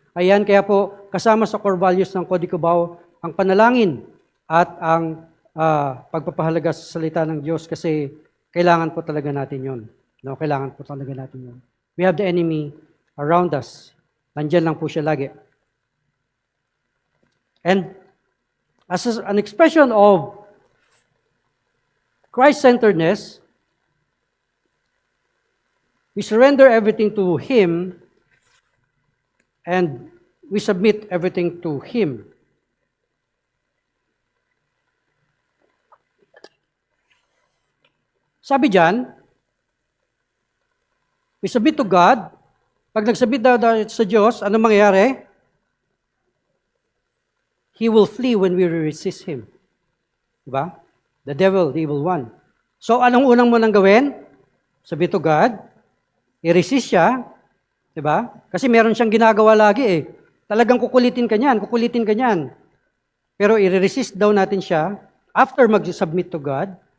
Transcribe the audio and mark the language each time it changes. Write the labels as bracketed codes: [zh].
[tl] Ayan, kaya po kasama sa core values ng Código Bao ang panalangin at ang pagpapahalaga sa salita ng Diyos kasi kailangan po talaga natin yun. No, kailangan po talaga natin yun. [en] We have the enemy around us. [tl] Nandiyan lang po siya lagi. [en] And as an expression of Christ-centeredness, we surrender everything to Him and we submit everything to Him. [tl] Sabi dyan, [en] we submit to God. [tl] Pag nagsubmit daw sa Diyos, ano mangyayari? [en] He will flee when we resist Him. [tl] Diba? [en] The devil, the evil one. [tl] So, anong unang mo nang gawin? [en] Submit to God. [tl] I-resist siya. Diba? Kasi meron siyang ginagawa lagi eh. Talagang kukulitin ka niyan. Pero i-resist daw natin siya [en] after mag-submit to God.